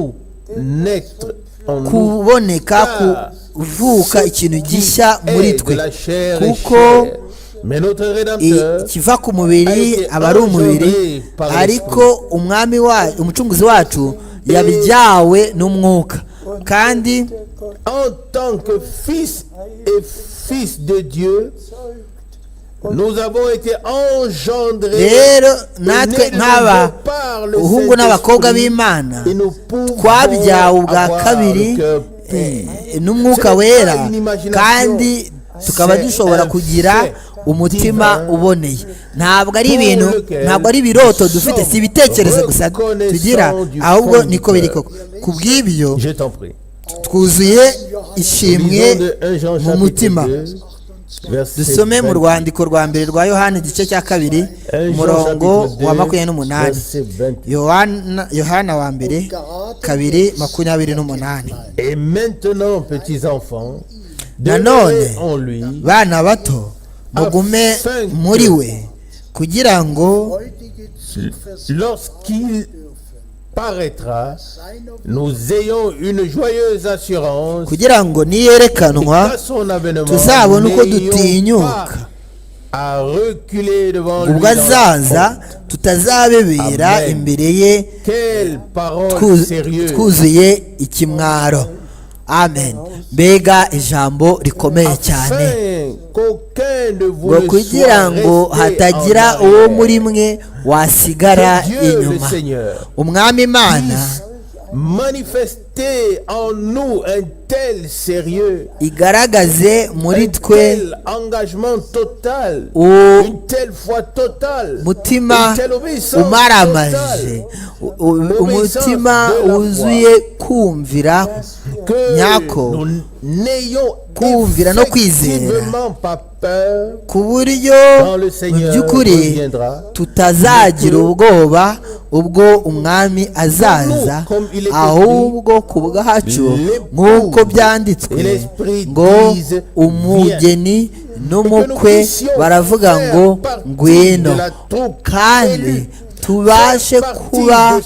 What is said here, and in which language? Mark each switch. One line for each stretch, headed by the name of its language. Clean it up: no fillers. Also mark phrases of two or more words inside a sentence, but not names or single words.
Kinyarwanda: kuboneka kuvuka ikintu gishya muri twe, kuko kiva ku mubiri aba ari umubiri, ariko umwami wacu, umucunguzi wacu yabyawe n'umwuka. kandi
French: en tant que fils et fils de Dieu, nous avons été engendrés.
Kinyarwanda: rero natwe nk'aba uhungu n'abakobwa b'Imana twabyawe ubwa kabiri n'umwuka wera, kandi tukaba dushobora kugira umutima uboneye. ntabwo ari ibintu, ntabwo ari ibiroto dufite, si ibitekerezo gusa tugira, ahubwo niko biri koko. ku bw'ibyo twuzuye ishimwe mu mutima. dusome mu rwandiko rwa mbere rwa Yohana igice cya 2 umurongo wa 28. Yohana wa mbere 2:28.
French: Et maintenant, petits enfants,
Kinyarwanda: nanone bana bato, mugume muri we, kugira ngo
French: lorsqu'il paraîtra, nous ayons une joyeuse assurance,
Kinyarwanda: kugira ngo niyerekanwa tuzabona uko dutinyuka, ubwo azaza tutazabebera imbere ye twuzuye ikimwaro. Amen. mbega ijambo rikomeye cyane, ngo kugira ngo hatagira uwo muri mwe wasigara inyuma. umwami Imana
French: manifester en nous un tel sérieux,
Kinyarwanda: igaragaze muri twe
French: tel engagement total, une telle foi totale,
Kinyarwanda: mutima umaramaje, umutima wuzuye kumvira nyako, kumvira no kwizera, ku buryo mu by'ukuri tutazagira ubwoba ubwo umwami azaza, ahubwo ku bwacu nk'uko byanditswe ngo umugeni n'umukwe baravuga ngo ngwino, kandi tubashe kuba